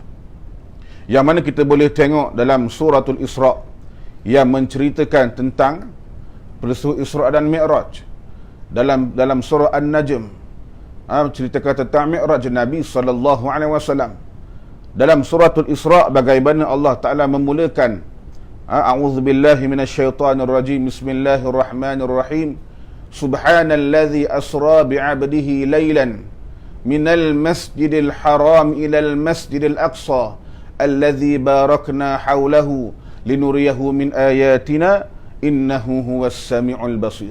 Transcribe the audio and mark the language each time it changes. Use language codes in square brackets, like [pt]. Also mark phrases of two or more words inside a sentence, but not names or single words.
[ms] Yang mana kita boleh tengok dalam suratul Isra' yang menceritakan tentang peristiwa Isra' dan Mi'raj. Dalam surah An-Najm menceritakan tentang Mi'raj Nabi SAW. Dalam suratul Isra' bagaimana Allah Ta'ala memulakan, [ar] أعوذ بالله من الشيطان الرجيم، بسم الله الرحمن الرحيم، سبحان الذي أسرى بعبده ليلا من المسجد الحرام إلى المسجد الأقصى الذي باركنا حوله لنريه من آياتنا إنه هو السميع البصير.